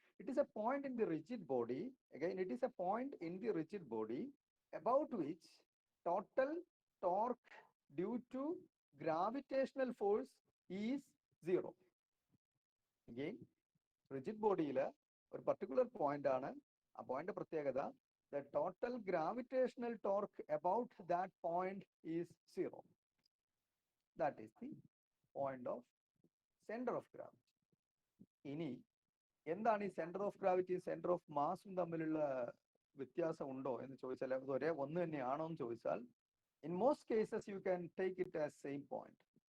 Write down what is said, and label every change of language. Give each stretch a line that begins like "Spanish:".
English: It is a point in the rigid body, again it is a point in the rigid body about which total torque due to gravitational force is 0.
Malayalam: Again, rigid ബോഡിയിലെ ഒരു particular point ആണ്. ആ point പ്രത്യേകത
English: the total gravitational torque about that point is 0. That is the point of center of gravity.
Malayalam: ഇനി എന്താണ് ഈ centre of ഗ്രാവിറ്റിയും centre of മാസും തമ്മിലുള്ള വ്യത്യാസം ഉണ്ടോ എന്ന് ചോദിച്ചാൽ അത് ഒരേ ഒന്ന് തന്നെയാണോ എന്ന് ചോദിച്ചാൽ
English: In most cases you can take it as same point.